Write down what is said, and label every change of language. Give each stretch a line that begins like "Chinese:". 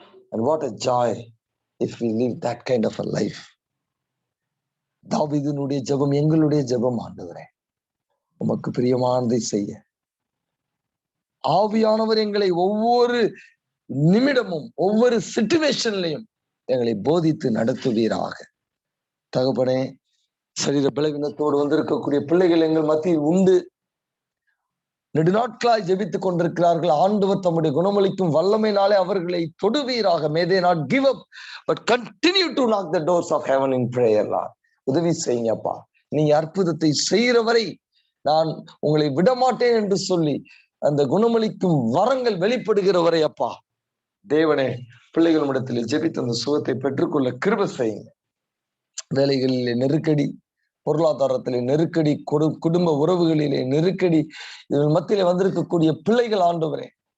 English: And what a joy if we live that kind of a life.
Tamil: தாவீதினுடைய ஜெபம் எங்களுடைய ஜெபம் ஆண்டவரே. உமக்கு பிரியமானதை செய்ய ஆவியானவர் எங்களை ஒவ்வொரு நிமிடமும், ஒவ்வொரு சிச்சுவேஷன்லையும் எங்களை போதித்து நடத்துவீராக. தகப்பனே, சரீர பலவீனத்தோடு வந்திருக்கக்கூடிய பிள்ளைகள் எங்கள் மத்தியில் உண்டு. நெடுநாட்களாய் ஜெபித்துக் கொண்டிருக்கிறார்கள். ஆண்டவர் தம்முடைய குணமளிக்கும் வல்லமையினாலே அவர்களை தொடுவீராக.
English: May they not give up but continue to knock the doors of heaven in prayer, Lord.
Tamil: உதவி செய்யுங்கப்பா. நீ அற்புதத்தை செய்கிற வரை நான் உங்களை விடமாட்டேன் என்று சொல்லி அந்த குணமளிக்கும் வரங்கள் வெளிப்படுகிற வரை அப்பா தேவனே, பிள்ளைகளிடத்தில் ஜெபித்து அந்த சுகத்தை பெற்றுக்கொள்ள கிருபை செய்யுங்க. வேலைகளிலே நெருக்கடி, பொருளாதாரத்திலே நெருக்கடி, குடும்ப உறவுகளிலே நெருக்கடி, இதன் மத்தியிலே வந்திருக்கக்கூடிய பிள்ளைகள் ஆண்டவரே